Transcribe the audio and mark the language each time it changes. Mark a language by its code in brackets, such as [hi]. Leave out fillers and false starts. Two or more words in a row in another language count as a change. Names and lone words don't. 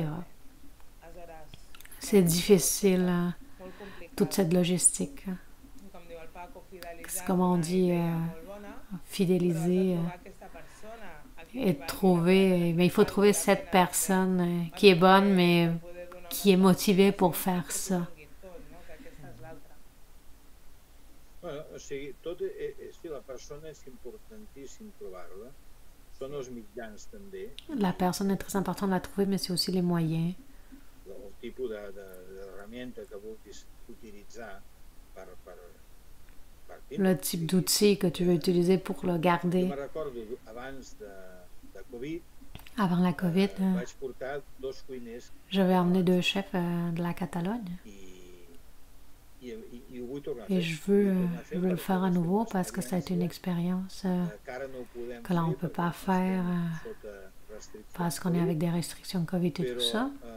[fr] C'est difficile, toute cette logistique. C'est comme on dit, fidéliser et trouver. Mais il faut trouver cette personne qui est bonne, mais qui est motivée pour faire ça. [ca] Bueno, o sigui, si la persona és importantíssim trobar-la, són els mitjans també. [fr] La personne est très importante à trouver, mais c'est aussi les moyens. [ca] El tipus d'herramienta que vulguis utilitzar per [fr] le type d'outil que tu veux utiliser pour le garder. [ca] Jo me recordo abans de Covid, [fr] avant la Covid, [ca] vaig portar 2 cuiners. [fr] J'avais emmené 2 chefs de la Catalogne. Et je veux le faire à nouveau parce que ça a été une expérience que là on ne peut pas faire parce qu'on est avec des restrictions Covid et tout ça.